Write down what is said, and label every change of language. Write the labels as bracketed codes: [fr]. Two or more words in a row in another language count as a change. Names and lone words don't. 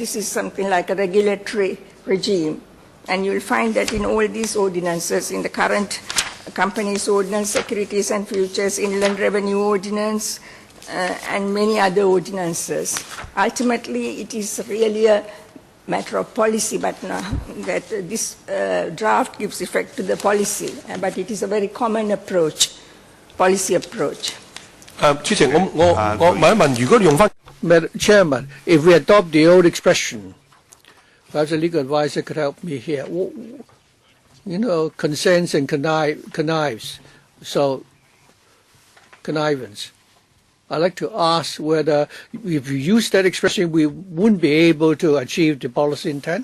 [en] This is something like a regulatory regime. And you'll find that in all these ordinances, in the current Companies Ordinance, Securities and Futures, Inland Revenue Ordinance, and many other ordinances. Ultimately, it is really a matter of policy, but that this draft gives effect to the policy. But it is a very common approach, policy approach. [yue] 主席，我問一問，如果用翻 [en] Madam Chairman, if we adopt the old expression, perhaps a legal advisor could help me here. Consents and connives, so connivance. I'd like to ask whether if we use that expression, we wouldn't be able to achieve the policy intent.